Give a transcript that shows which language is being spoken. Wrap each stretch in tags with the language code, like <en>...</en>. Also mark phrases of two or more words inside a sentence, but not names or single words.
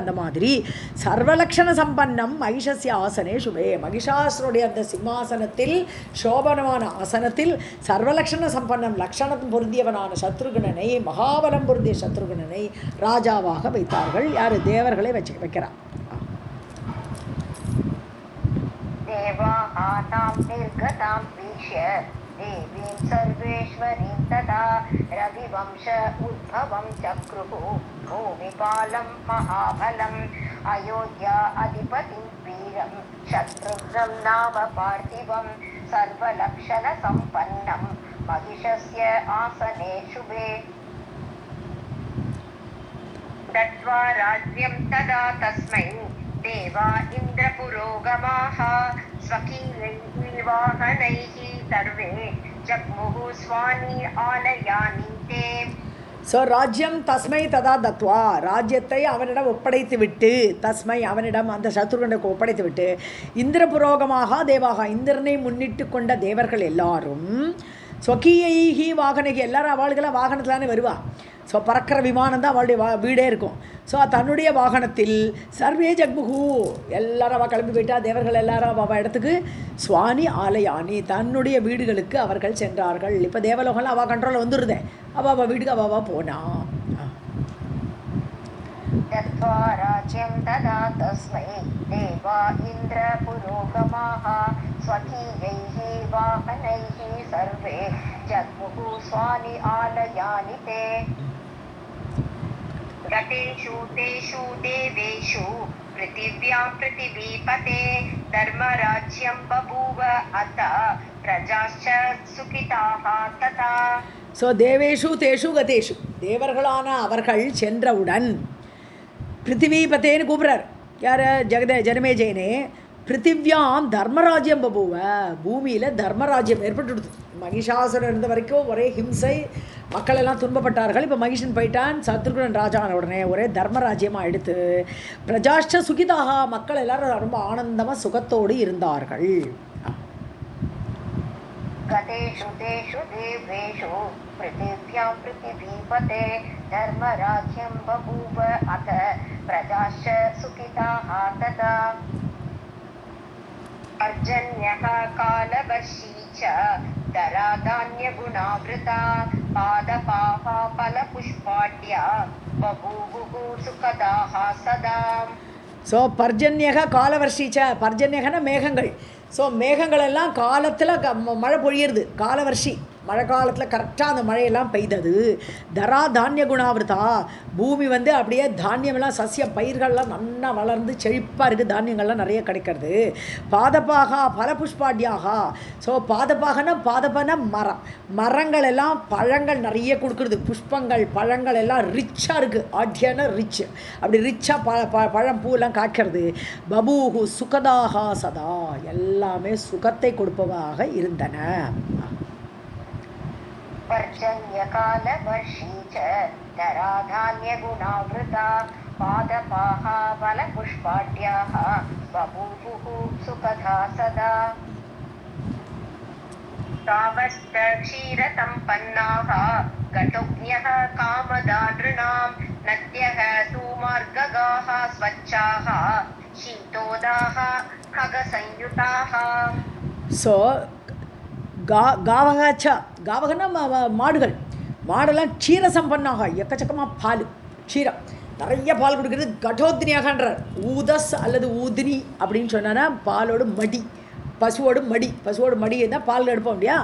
<ta>அந்த மாதிரி</ta> <sa>सर्वलक्षण सम्पन्नं महिषस्य आसने शुभे,</sa> <ta>மகிஷாசுருடைய அந்த சிம்மாசனத்தில் சோபனமான ஆசனத்தில்</ta> <sa>सर्वलक्षण सम्पन्नं</sa> <ta>லக்ஷணம் பொருந்தியவனான சத்ருகனனை, மகாபலம் பொருந்திய சத்ருகனனை ராஜாவாக வைத்தார்கள். யார்? தேவர்களை வைக்கிறார்.</ta> <sa>देवीं सर्वेश्वरीं तदा रविवंश उद्भवं चक्रुः भूमिपालं महाबलम् अयोध्या अधिपतिं वीरं शत्रुघ्नं नाम पार्थिवं सर्वलक्षणसम्पन्नं महिषस्य आसने शुभे दत्त्वा राज्यं तदा तस्मै देवा इन्द्रपुरोगमाः स्वकीयैः वाहनैः सर्वे जग्मुः स्वानि आलयानि ते.</sa> <ta>ஸோ</ta> <sa>राज्यं तस्मै तदा दत्त्वा,</sa> <ta>ராஜ்யத்தை அவனிடம் ஒப்படைத்து விட்டு, தஸ்மை அவனிடம் அந்த சத்ருகனுக்கு ஒப்படைத்து விட்டு, இந்திர புரோகமாக தேவாக இந்திரனை முன்னிட்டு கொண்ட தேவர்கள் எல்லாரும்</ta> <sa>स्वकीयैः वाहनैः,</sa> <ta>எல்லாரும் அவளுக்கெல்லாம் வாகனத்தில் தானே வருவா. ஸோ பறக்கிற விமானம் தான் அவளுடைய வீடே இருக்கும். ஸோ தன்னுடைய வாகனத்தில்</ta> <sa>सर्वे जग्मुः,</sa> <ta>எல்லாரும் அவள் கிளம்பி போயிட்டா. தேவர்கள் எல்லாரும் அவள் இடத்துக்கு</ta> <sa>स्वानि आलयानि,</sa> <ta>தன்னுடைய வீடுகளுக்கு அவர்கள் சென்றார்கள். இப்போ தேவலோகம்லாம் அவள் கண்ட்ரோலில் வந்துடுதே, அவள் வீட்டுக்கு அவள் போனா.</ta> <sa>राज्यं तदा तस्मै देवा इन्द्रपुरोगमाः स्वकीयैः वाहनैः सर्वे जग्मुः स्वानि आलयानि ते. गतेषु तेषु देवेषु पृथिव्यां पृथिवीपते धर्मराज्यं बभूव अथ प्रजाश्च सुखिताः तथा.</sa> <ta>ஸோ</ta> <sa>देवेषु तेषु गतेषु,</sa> <ta>தேவர்களான அவர்கள் சென்றவுடன் பிருத்திவிபத்தேன்னு கூப்பிட்றார். யார்? ஜனமேஜயனே.</ta> <sa>पृथिव्यां धर्मराज्यं बभूव,</sa> <ta>பூமியில் தர்மராஜ்யம் ஏற்பட்டுடுது. மகிஷாசுரன் இருந்த வரைக்கும் ஒரே ஹிம்சை, மக்கள் எல்லாம் துன்பப்பட்டார்கள். இப்போ மகிஷன் போயிட்டான், சத்ருகுணன் ராஜான உடனே ஒரே தர்மராஜ்யமாக எடுத்து</ta> <sa>प्रजाश्च सुखिताः,</sa> <ta>மக்கள் எல்லாரும் ரொம்ப ஆனந்தமாக சுகத்தோடு இருந்தார்கள்.</ta> <sa>गतेषु तेषु देवेषु पृथिव्यां पृथिवीपते धर्मराज्यं बभूव अथ प्रजाश्च सुखिताः तथा. पर्जन्यः कालवर्षी च धराधान्यगुणावृता पादपाः फलपुष्पाढ्या बभूवुः सुखदाः सदा.</sa> <ta>ஸோ</ta> <sa>पर्जन्यः कालवर्षीच,</sa> <ta>பர்ஜன்யகன மேகங்கள். ஸோ மேகங்கள் எல்லாம் காலத்தில் மழை பொழியிறது. காலவர்ஷி மழை காலத்தில் கரெக்டாக அந்த மழையெல்லாம் பெய்தது.</ta> <sa>धरा धान्य गुणावृता,</sa> <ta>பூமி வந்து அப்படியே தானியமெல்லாம் சசிய பயிர்கள்லாம் நல்லா வளர்ந்து செழிப்பாக இருக்குது, தானியங்கள்லாம் நிறைய கிடைக்கிறது.</ta> <sa>पादपाः फलपुष्पाढ्याः,</sa> <ta>ஸோ பாதப்பாகனா பாதப்பனா மரம், மரங்கள் எல்லாம் பழங்கள் நிறைய கொடுக்குறது, புஷ்பங்கள் பழங்கள் எல்லாம் ரிச்சாக இருக்குது. ஆட்யான ரிச், அப்படி ரிச்சாக பழம் பூவெல்லாம் காய்க்கிறது.</ta> <sa>बभूवुः सुखदाः सदा,</sa> <ta>எல்லாமே சுகத்தை கொடுப்பதாக இருந்தன.</ta> <sa>पर्जन्यकालवर्षी च धराधान्यगुणावृता पादपाः फलपुष्पाढ्याः बभूवुः सुखदा सदा. तावश्च क्षीरसम्पन्नाः घटोऽग्न्यः कामदा नृणां नद्यः सुमार्गगाः स्वच्छाः शीतोदाः खगसंयुताः.</sa> <ta>ஸோ காவகாச்சா, காவகன்னா மாடுகள், மாடெல்லாம்</ta> <sa>क्षीर सम्पन्नाः,</sa> <ta>எக்கச்சக்கமாக பால், க்ஷீரம் நிறைய பால் கொடுக்குறது. கடோத்னியாகன்றார். ஊதஸ் அல்லது ஊதினி அப்படின்னு சொன்னா பாலோடு மடி, பசுவோடு மடி தான் பால் எடுப்போம் இல்லையா?</ta>